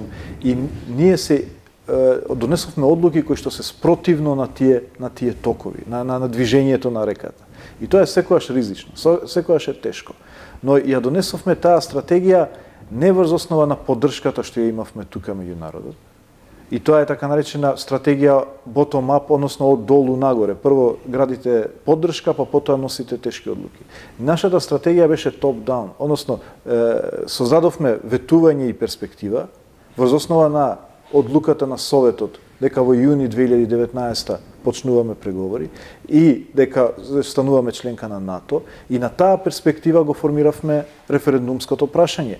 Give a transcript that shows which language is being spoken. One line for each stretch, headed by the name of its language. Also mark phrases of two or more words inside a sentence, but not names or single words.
Macedonian: И ние се донесовме одлуки кои што се спротивно на тие токови, на движењето на реката. И тоа е секогаш ризично, секогаш е тешко. Но ја донесовме таа стратегија не врз основа на поддршката што ја имавме тука меѓу народот. И тоа е така наречена стратегија
English: bottom-up,
Macedonian: односно од долу нагоре. Прво градите поддршка, па потоа носите тешки одлуки. Нашата стратегија беше
English: top-down,
Macedonian: односно создадовме ветување и перспектива врз основа на одлуката на Советот дека во јуни 2019 почнуваме преговори и дека стануваме членка на НАТО и на таа перспектива го формиравме референдумското прашање.